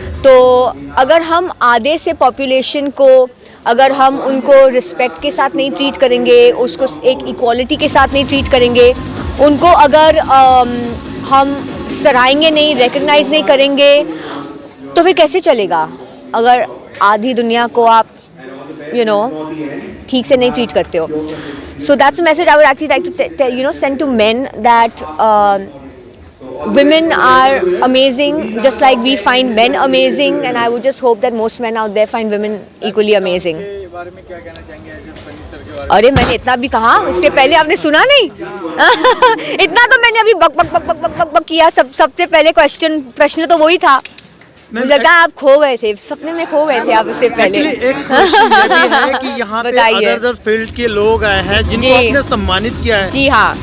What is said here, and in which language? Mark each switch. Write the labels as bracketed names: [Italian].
[Hindi] तो अगर हम आधे से पॉपुलेशन को अगर हम उनको रिस्पेक्ट के साथ नहीं ट्रीट करेंगे, उसको एक इक्वालिटी के साथ नहीं ट्रीट करेंगे, उनको अगर हम सराहेंगे नहीं, रिकग्नाइज नहीं करेंगे तो फिर कैसे चलेगा? अगर आधी दुनिया को आप ठीक से नहीं ट्रीट करते हो। [English] So that's a message I would actually like to send to men that women are amazing just like we find men amazing, and I would just hope that most men out there find women equally amazing. [Hindi] अरे मैंने इतना भी कहा, इससे पहले आपने सुना नहीं? इतना तो मैंने अभी बक बक बक बक बक बक बक किया। सबसे पहले प्रश्न तो वही था। मुझे लगता है आप खो गए थे, सपने में खो गए थे आप उससे पहले। एक क्वेश्चन ये भी है कि यहाँ पे अदर फील्ड के लोग आए हैं जिनको आपने सम्मानित किया है। जी हाँ।